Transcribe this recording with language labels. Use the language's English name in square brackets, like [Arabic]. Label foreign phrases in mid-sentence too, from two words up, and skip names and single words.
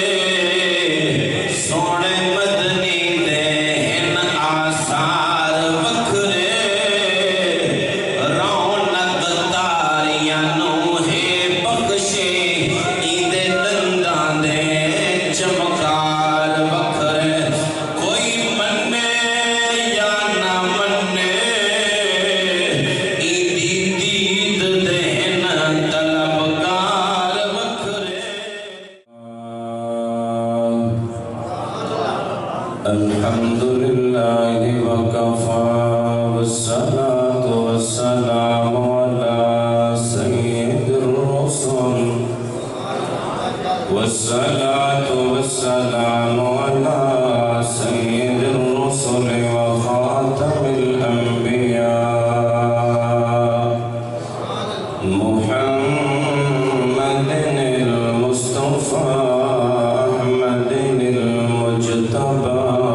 [Punjabi] سونے مدنی دے ہن آثار وکھرے رونق تاریاں نو ہے بخشے عید دنداں دے چمکار وکھرے کوئی منے یا نہ منے عیدی دید دے ہن طلبگار وکھرے [Arabic] الحمدللہ وکفا والصلاة والسلام علی سید الرسل والصلاة والسلام على سيد الرسل وخاتم الأنبياء محمد المصطفى أحمد المجتبى